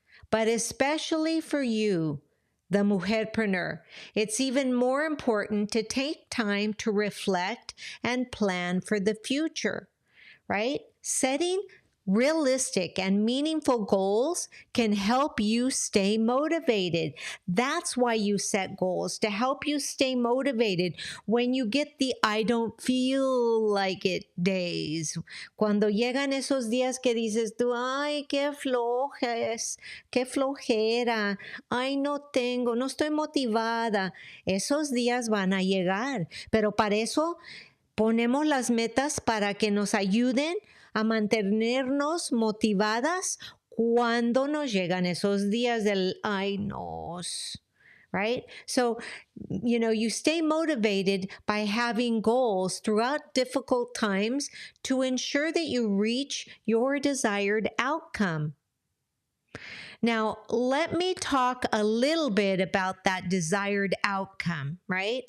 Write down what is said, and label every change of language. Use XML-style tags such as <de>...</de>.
<en>But especially for you, the mujerpreneur, it's even more important to take time to reflect and plan for the future, right? Setting realistic and meaningful goals can help you stay motivated. That's why you set goals, to help you stay motivated when you get the I don't feel like it days.</en> <es>Cuando llegan esos días que dices tú, ay, qué flojes, qué flojera, ay, no estoy motivada. Esos días van a llegar, pero para eso ponemos las metas para que nos ayuden a mantenernos motivadas cuando nos llegan esos días del ay nos, right?</es> <en>So, you stay motivated by having goals throughout difficult times to ensure that you reach your desired outcome. Now, let me talk a little bit about that desired outcome, right?</en>